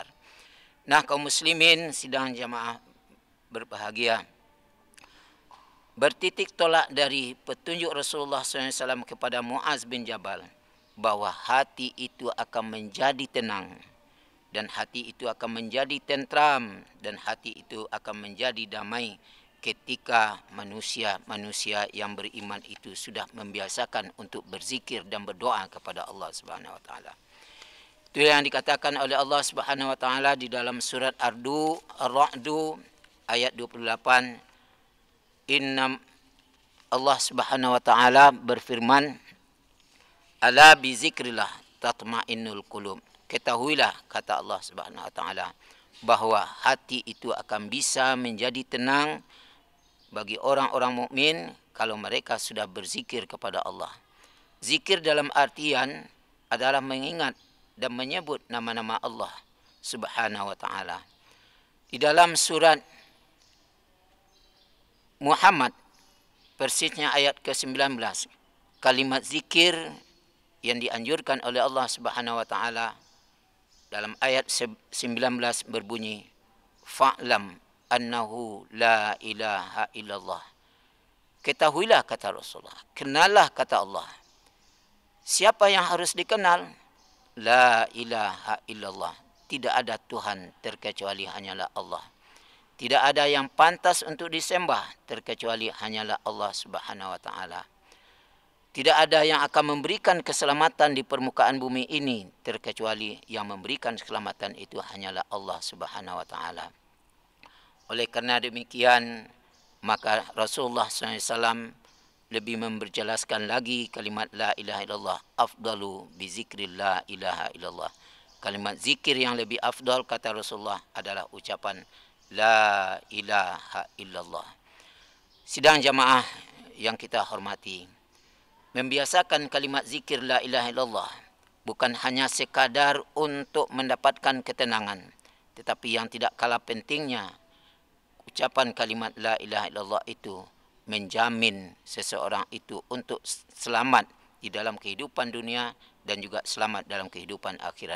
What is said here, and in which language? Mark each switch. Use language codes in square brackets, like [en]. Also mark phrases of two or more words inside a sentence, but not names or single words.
[id] Nah, kaum muslimin sidang jamaah berbahagia, bertitik tolak dari petunjuk Rasulullah SAW kepada Muaz bin Jabal, bahwa hati itu akan menjadi tenang, dan hati itu akan menjadi tentram, dan hati itu akan menjadi damai ketika manusia yang beriman itu sudah membiasakan untuk berzikir dan berdoa kepada Allah [ar] سبحانه وتعالى. [id] Itu yang dikatakan oleh Allah [ar] سبحانه وتعالى [id] di dalam surat Ar-Ra'd ayat 28. Allah [ar] سبحانه وتعالى [id] berfirman, [ar] "ألا بذكر الله تطمئن القلوب." [id] Ketahuilah, kata Allah [ar] سبحانه وتعالى, [id] bahwa hati itu akan bisa menjadi tenang bagi orang-orang mukmin kalau mereka sudah berzikir kepada Allah. Zikir dalam artian adalah mengingat dan menyebut nama-nama Allah [ar] سبحانه وتعالى. [id] Di dalam surat Muhammad persisnya ayat ke-19, kalimat zikir yang dianjurkan oleh Allah [ar] سبحانه وتعالى [id] dalam ayat 19 berbunyi, [ar] فاعلم أنه لا إله إلا الله. [id] Ketahuilah, kata Rasulullah, kenallah, kata Allah, siapa yang harus dikenal? [ar] لا إله إلا الله, [id] tidak ada Tuhan terkecuali hanyalah Allah. Tidak ada yang pantas untuk disembah terkecuali hanyalah Allah [ar] سبحانه وتعالى. [id] Tidak ada yang akan memberikan keselamatan di permukaan bumi ini terkecuali yang memberikan keselamatan itu hanyalah Allah [ar] سبحانه وتعالى. [id] Oleh karena demikian, maka Rasulullah SAW lebih memperjelaskan lagi kalimat [ar] لا إله إلا الله, أفضل بذكر لا إله إلا الله. [id] kalimat zikir yang lebih afdal kata Rasulullah adalah ucapan [ar] لا إله إلا الله. [id] Sidang jamaah yang kita hormati, membiasakan kalimat zikir [ar] لا إله إلا الله [id] bukan hanya sekadar untuk mendapatkan ketenangan, tetapi yang tidak kalah pentingnya, ucapan kalimat [ar] لا إله إلا الله [id] itu menjamin seseorang itu untuk selamat di dalam kehidupan dunia dan juga selamat dalam kehidupan akhirat.